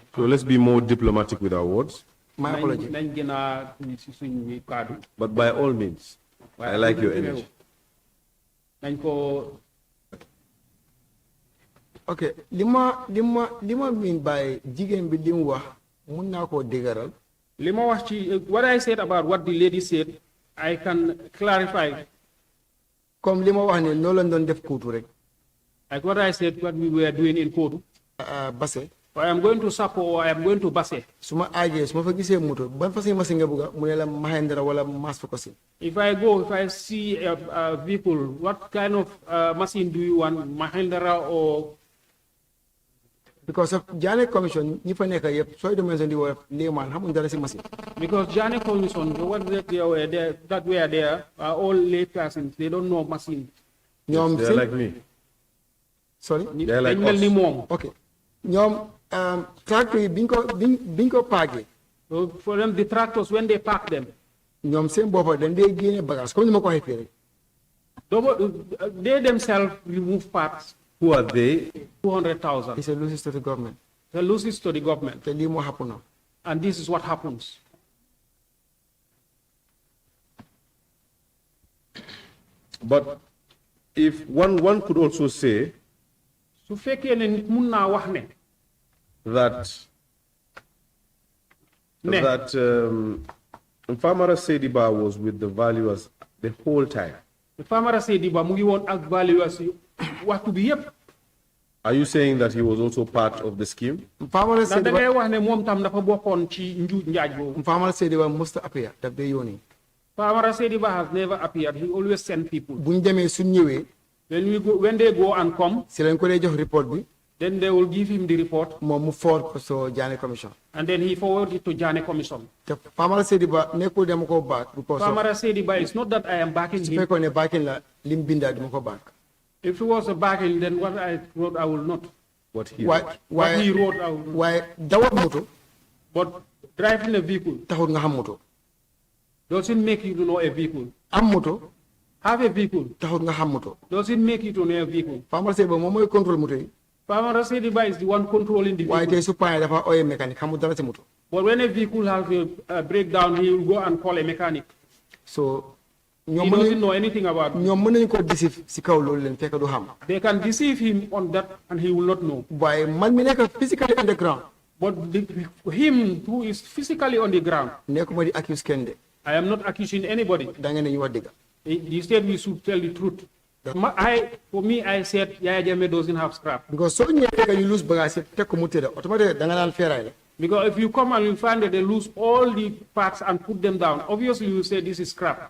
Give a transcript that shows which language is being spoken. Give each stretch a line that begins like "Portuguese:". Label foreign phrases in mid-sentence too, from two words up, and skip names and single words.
English: So let's be more diplomatic with our words. My apology.
Wolof: nañ gën a si suñu kàddu.
English: But by all means, I like your energy.
Wolof: nañ ko. ok li ma miin by jigéen bi li mu wax mun naa koo dëgëral. li ma wax ci
English: what I said about what the lady said I can clarify.
Wolof: comme li ma wax ne noonu lañ doon def kuutu rek.
English: Like what I said, what we were doing in Kotu. Basse. I am going to Sapo or I am going to Basse.
Wolof: Suma aje suma fa gisee moto ban façon machine nga buga mu ne la Mahindra wala mass focusing.
English: If I see a vehicle, what kind of machine do you want, Mahindra or?
Wolof: Because of Jagne Commission, ñi fa nekk yëpp sooy demee di wax layman xamuñ dara si machine.
English: Because Jagne Commission, the ones that were there are all lay persons. They don't know machine.
Wolof: Ñoom
English: They're like me. Sorry. They're like us. Okay.
Wolof: ñoom tractor yi biñ ko paagee.
English: So for them, the tractors, when they park them,
Wolof: ñoom seen boppa dañ dee génne bagage comme ni ma ko waxee fii rek.
English: they themselves remove parts. Who are they? 200,000. It's a losses to the government. They lose it to the government.
Wolof: te lii moo happen now.
English: And this is what happens. But if one could also say
Wolof: su fekkee ne nit mun naa wax ne
English: that Famara Sediba was with the valuers the whole time.
Wolof: Famara Sediba mu ngi woon ak valuers waxtu bi yépp.
English: Are you saying that he was also part of the scheme?
Wolof: Famara ndax da ngay wax ne moom tam dafa bokkoon ci njuuj njaaj boobu. Famara Sediba
English: must appear
Wolof: daf dee yónni.
English: Famara Sediba has never appeared. He always sent people.
Wolof: buñ demee suñ ñëwee.
English: When they go and come,
Wolof: si lañ ko dee jox report bi.
English: then they will give him the report.
Wolof: moom mu forward ko so Jagne Commission.
English: And then he forwarded it to Jagne Commission.
Wolof: te Famara Sediba nekkul dama ko back.
English: because Famara Sediba, it's not that I am backing
Wolof: su
English: him.
Wolof: fekkoon ne backing la lim binda dama ko back.
English: If it was a backing, then what I wrote, I will not. What he Why? What he wrote, I will not.
Wolof: waaye dawat moto.
English: But driving a vehicle
Wolof: taxul nga xam moto.
English: doesn't make you to know a vehicle.
Wolof: am moto.
English: Have a vehicle
Wolof: taxul nga xam moto.
English: doesn't make you to know a vehicle.
Wolof: Famara Sediba moom mooy contrôle moto yi.
English: Famara Sediba is the one controlling the
Wolof: waaye
English: vehicle.
Wolof: tey su paane dafa oye mécanique xamul dara si moto.
English: But when a vehicle has a breakdown, he will go and call a mechanic. so He
Wolof: ñoom
English: doesn't know anything about it.
Wolof: ñoom mën nañu ko deceive si kaw loolu leen fekk du xam.
English: They can deceive him on that and he will not know.
Wolof: waaye man mi nekk
English: physically on the ground. But him who is physically on the ground,
Wolof: nekkuma di accuse kenn de.
English: I am not accusing anybody.
Wolof: da ngeen ne ñu wax dëgg.
English: He said we should tell the truth. For me, I said Yahya Jammeh doesn't have scrap.
Wolof: because soo ñëwee fekk ñu lose bagage yi teg ko mu tëdd automatique da nga naan feeraay la.
English: Because if you come and you find that they lose all the parts and put them down, obviously you say this is scrap.